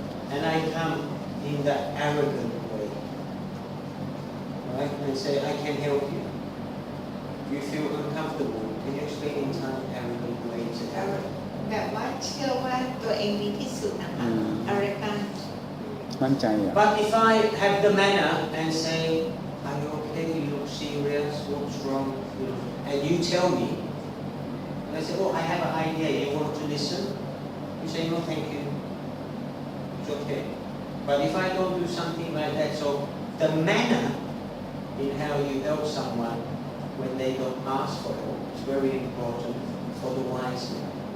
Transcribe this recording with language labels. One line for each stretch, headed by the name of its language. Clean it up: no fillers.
English: And I come in the arrogant way, right? And say, I can help you. You feel uncomfortable. Can you explain in Thai arrogant way to arrogant?
Thai: แบบว่าเชื่อว่าตัวเองดีที่สุดนะคะ arrogant มั่นใจอ่ะ
English: But if I have the manner and say, are you okay? You look serious. What's wrong? You know, and you tell me, and I say, oh, I have an idea. You want to listen? You say, no, thank you. It's okay. But if I don't do something like that, so the manner in how you help someone when they don't ask for help is very important for the wise man.